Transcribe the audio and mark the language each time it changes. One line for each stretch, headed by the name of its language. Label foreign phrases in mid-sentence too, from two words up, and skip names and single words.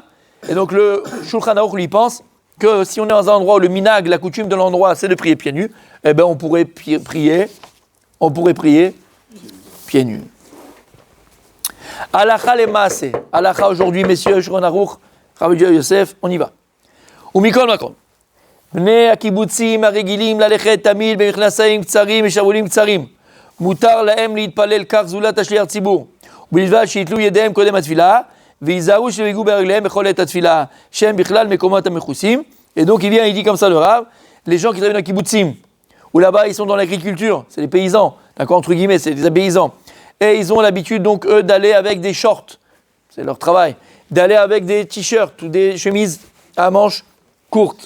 French: Et donc le Shulchan Aruch lui pense que si on est dans un endroit où le minag, la coutume de l'endroit, c'est de prier pieds nus, eh ben on pourrait prier pieds nus.
Hebrew: הלכה למעשה.
French: Alacha aujourd'hui, messieurs, Shulchan Aruch, Rabbi Yosef, on y va.
Hebrew: ומכל מקום. Bnei הקיבוצים הרגילים ללכת תמיד במכנסיים קצרים ושרוולים קצרים. מותר להם להתפלל כך זולת השליח ציבור. ובלבד שיתלו ידיהם קודם התפילה, ויזהרו שלא ייגעו ברגליהם בכל עת התפילה, שהם בכלל מקומות המכוסים.
French: Et donc il dit comme ça le Rav, les gens qui travaillent dans les kibbutzim, où là-bas ils sont dans l'agriculture, c'est des paysans, d'accord, entre guillemets, c'est des paysans. Et ils ont l'habitude donc eux d'aller avec des shorts, c'est leur travail, d'aller avec des t-shirts ou des chemises à manches courtes.